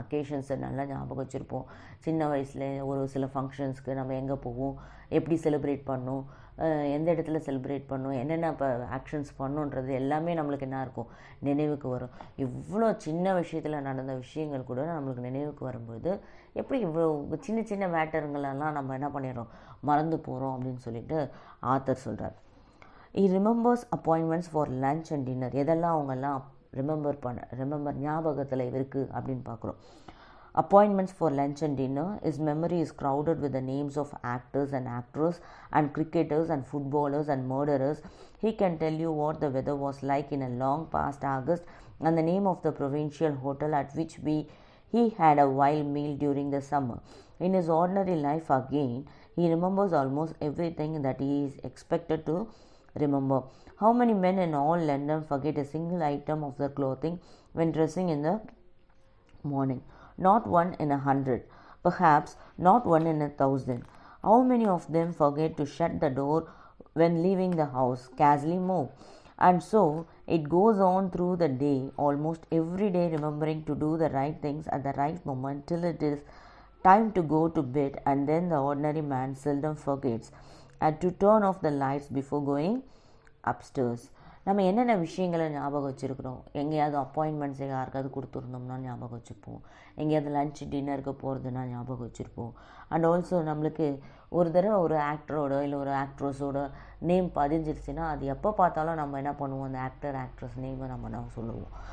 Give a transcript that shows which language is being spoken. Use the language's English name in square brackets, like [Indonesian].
[Tamil] அக்கேஷன்ஸை நல்லா ஞாபகம் வச்சுருப்போம். சின்ன வயசில் ஒரு சில ஃபங்க்ஷன்ஸ்க்கு நம்ம எங்கே போவோம், எப்படி செலிப்ரேட் பண்ணோம், எந்த இடத்துல செலிப்ரேட் பண்ணோம், என்னென்ன இப்போ ஆக்ஷன்ஸ் பண்ணோன்றது எல்லாமே நம்மளுக்கு என்ன இருக்கும், நினைவுக்கு வரும். இவ்வளோ சின்ன விஷயத்தில் நடந்த விஷயங்கள் கூட நம்மளுக்கு நினைவுக்கு வரும்போது எப்படி இவ்வளோ சின்ன சின்ன மேட்டருங்களெல்லாம் நம்ம என்ன பண்ணிடுறோம், மறந்து போகிறோம் அப்படின்னு சொல்லிட்டு ஆத்தர் சொல்கிறார். [English] He remembers appointments for lunch and dinner. [Tamil] எதெல்லாம் அவங்கெல்லாம் ரிமெம்பர் ஞாபகத்தில் இருக்குது அப்படின்னு பார்க்குறோம். [English] Appointments for lunch and dinner. His memory is crowded with the names of actors and actresses and cricketers and footballers and murderers. He can tell you what the weather was like in a long past August and the name of the provincial hotel at which he had a wild meal during the summer. In his ordinary life again, he remembers almost everything that he is expected to remember. How many men in all London forget a single item of their clothing when dressing in the morning? Not one in 100, perhaps not one in 1,000. How many of them forget to shut the door when leaving the house? Scarcely more. And so it goes on through the day, almost every day remembering to do the right things at the right moment till it is time to go to bed, and then the ordinary man seldom forgets and to turn off the lights before going upstairs. [Tamil] நம்ம என்னென்ன விஷயங்களை ஞாபகம் வச்சுருக்கிறோம், எங்கேயாவது appointments யாருக்காவது கொடுத்துருந்தோம்னா ஞாபகம் வச்சுருப்போம், எங்கேயாவது லன்ச் டின்னருக்கு போகிறதுனா ஞாபகம் வச்சுருப்போம். [English] and also [Tamil] நம்மளுக்கு ஒரு தடவை ஒரு ஆக்டரோட இல்லை ஒரு ஆக்ட்ரஸோட நேம் பதிஞ்சிருச்சுன்னா அது எப்போ பார்த்தாலும் நம்ம என்ன பண்ணுவோம், அந்த ஆக்ட்ரஸ் நேமை நம்ம சொல்லுவோம்.